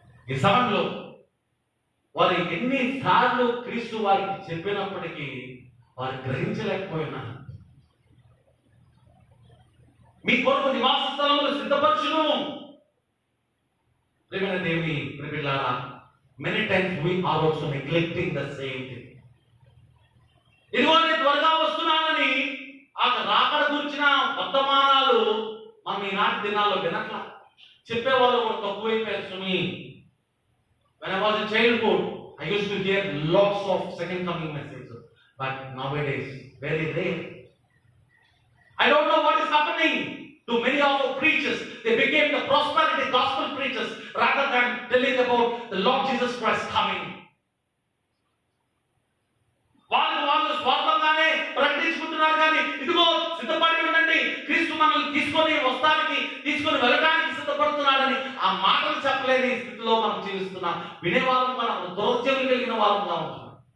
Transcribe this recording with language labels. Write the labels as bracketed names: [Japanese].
[Telugu] ఈ సమయంలో వారు ఎన్నిసార్లు క్రీస్తు వారికి చెప్పినప్పటికీ వారు గ్రహించలేకపోయినా మీ కొరకు నివాస స్థలములు సిద్ధపరచును. ప్రియమైన దేవుని పిల్లలారా, [English] many times we are also neglecting the same thing. [Telugu] ఇదిగో నేను త్వరగా వస్తున్నానని ఆ రాకడ గురించిన వర్తమానాలు మనం ఈనాటి దినాల్లో వినట్లా. చెప్పేవాళ్ళు కూడా తక్కువైపోయారు. [English] సుమి when I was in childhood I used to hear lots of second coming messages, but nowadays very rare. I don't know what is happening to many of our preachers. They became the prosperity gospel preachers rather than telling about the Lord Jesus Christ coming. [Telugu] వాళ్ళు స్వార్థంగానే ప్రకటించుకుంటున్నారు, కానీ ఇదిగో సిద్ధపడి ఉండండి, క్రీస్తు మనల్ని తీసుకొని వెళ్ళడానికి సిద్ధపడుతున్నాడని ఆ మాటలు చెప్పలేని స్థితిలో మనం జీవిస్తున్నాం. వినేవాళ్ళం మనం దౌర్జన్యం కలిగిన వాళ్ళంగా ఉంటున్నాం.